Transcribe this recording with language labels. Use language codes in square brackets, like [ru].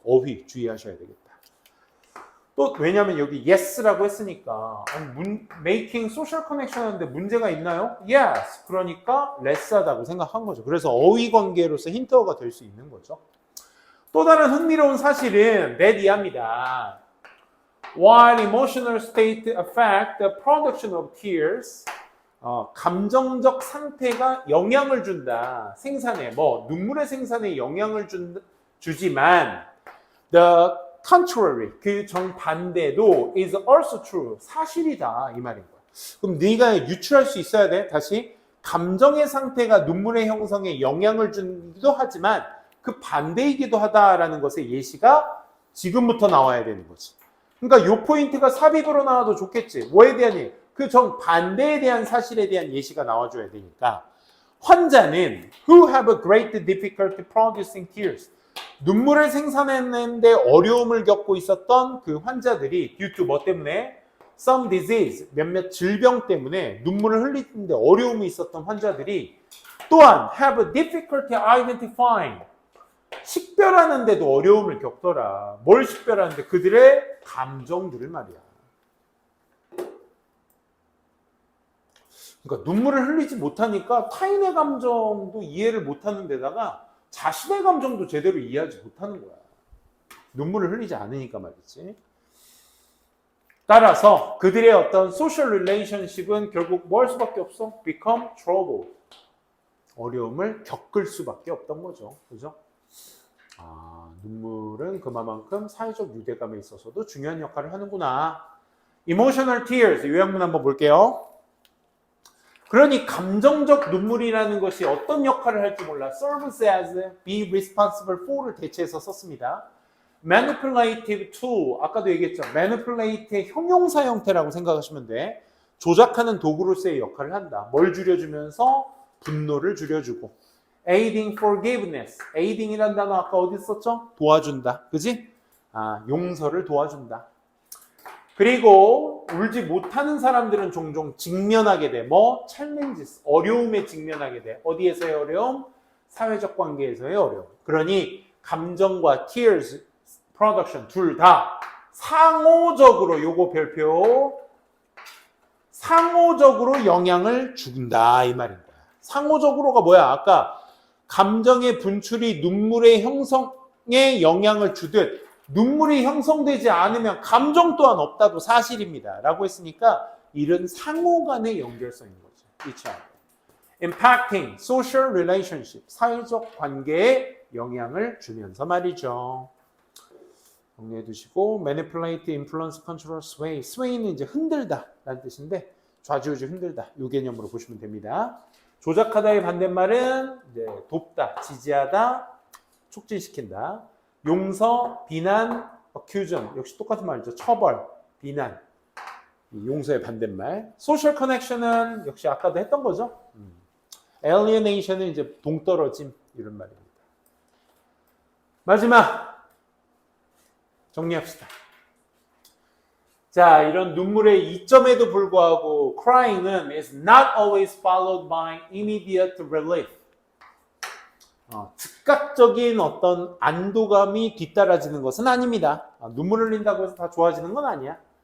[ko] 어휘 주의하셔야 되겠다. 또 왜냐하면 여기 yes라고 했으니까 [en] making social connection [ko] 하는데 문제가 있나요? [en] Yes. [ko] 그러니까 less하다고 생각한 거죠. 그래서 어휘 관계로서 힌트어가 될 수 있는 거죠. 또 다른 흥미로운 사실은 내 이하입니다. [en] While emotional state affect the production of tears, [ko] 감정적 상태가 영향을 준다. 생산에, 눈물의 생산에 영향을 주지만, [en] the contrary, [ko] 그 정반대도 [en] is also true. [ko] 사실이다. 이 말인 거야. 그럼 네가 유추할 수 있어야 돼. 다시. 감정의 상태가 눈물의 형성에 영향을 주기도 하지만 그 반대이기도 하다라는 것의 예시가 지금부터 나와야 되는 거지. 그러니까 요 포인트가 삽입으로 나와도 좋겠지. 뭐에 대한 얘기? 그 정반대에 대한 사실에 대한 예시가 나와줘야 되니까. 환자는 [en] who have a great difficulty producing tears. [ko] 눈물을 생산해내는데 어려움을 겪고 있었던 그 환자들이 [en] due to [ko] 뭐 때문에? [en] Some disease, [ko] 몇몇 질병 때문에 눈물을 흘리는데 어려움이 있었던 환자들이 또한 [en] have a difficulty identifying. [ko] 식별하는데도 어려움을 겪더라. 뭘 식별하는데? 그들의 감정들을 말이야. 그러니까 눈물을 흘리지 못하니까 타인의 감정도 이해를 못하는 데다가 자신의 감정도 제대로 이해하지 못하는 거야. 눈물을 흘리지 않으니까 말이지. 따라서 그들의 어떤 소셜 릴레이션십은 결국 뭐 할 수밖에 없어? [en] become trouble. [ko] 어려움을 겪을 수밖에 없던 거죠. 그죠? 눈물은 그만큼 사회적 유대감에 있어서도 중요한 역할을 하는구나. [en] Emotional tears, [ko] 요약문 한번 볼게요. 그러니 감정적 눈물이라는 것이 어떤 역할을 할지 몰라. [en] serves as, be responsible for를 [ko] 대체해서 썼습니다. [en] manipulative to, [ko] 아까도 얘기했죠. manipulate의 형용사 형태라고 생각하시면 돼. 조작하는 도구로서의 역할을 한다. 뭘 줄여주면서? 분노를 줄여주고. [en] aiding forgiveness. [ko] aiding이라는 단어 아까 어디 썼죠? 도와준다. 그지? 용서를 도와준다. 그리고 울지 못하는 사람들은 종종 직면하게 돼. [en] challenges. [ko] 어려움에 직면하게 돼. 어디에서의 어려움? 사회적 관계에서의 어려움. 그러니 감정과 [en] tears production [ko] 둘 다 상호적으로 요거 별표 상호적으로 영향을 준다 이 말인 거야. 상호적으로가 뭐야? 아까 감정의 분출이 눈물의 형성에 영향을 주듯 눈물이 형성되지 않으면 감정 또한 없다도 사실입니다. 라고 했으니까 이런 상호 간의 연결성인 거죠. [en] each other. impacting social relationship. [ko] 사회적 관계에 영향을 주면서 말이죠. 정리해 두시고 [en] manipulate, influence, control, sway. [ko] sway는 이제 흔들다 라는 뜻인데 좌지우지 흔들다. 이 개념으로 보시면 됩니다. 조작하다의 반대말은 이제 돕다, 지지하다, 촉진시킨다. 용서, 비난, accuse. 역시 똑같은 말이죠. 처벌, 비난. 용서의 반대말. social connection은 역시 아까도 했던 거죠. alienation은 이제 동떨어짐 이런 말입니다. 마지막 정리합시다. 자, 이런 눈물의 이점에도 불구하고 [en] crying은 is not always followed by immediate relief. [ko] 즉각적인 어떤 안도감이 뒤따라지는 것은 아닙니다. 눈물 흘린다고 해서 다 좋아지는 건 아니야.